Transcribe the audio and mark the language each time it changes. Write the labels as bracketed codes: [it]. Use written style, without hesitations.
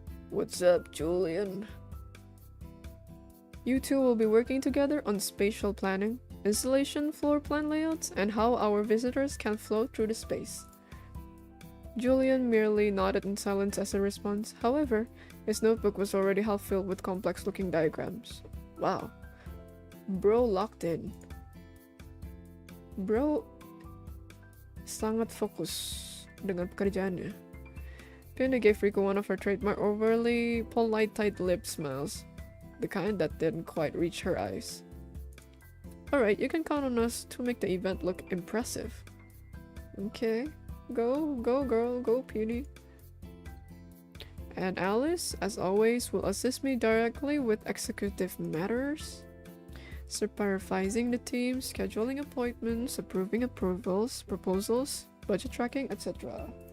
[en] What's up, Julian? You two will be working together on spatial planning, installation, floor plan layouts, and how our visitors can flow through the space. Julian merely nodded in silence as a response. However, his notebook was already half filled with complex-looking diagrams. Wow. Bro locked in. [id] Bro sangat fokus dengan pekerjaannya. [en] Peony gave Riku one of her trademark overly polite tight-lipped smiles, the kind that didn't quite reach her eyes. Alright, you can count on us to make the event look impressive. Okay. Go girl, go Peony. And Alice, as always, will assist me directly with executive matters, supervising the team, scheduling appointments, approving approvals, proposals, budget tracking, etc.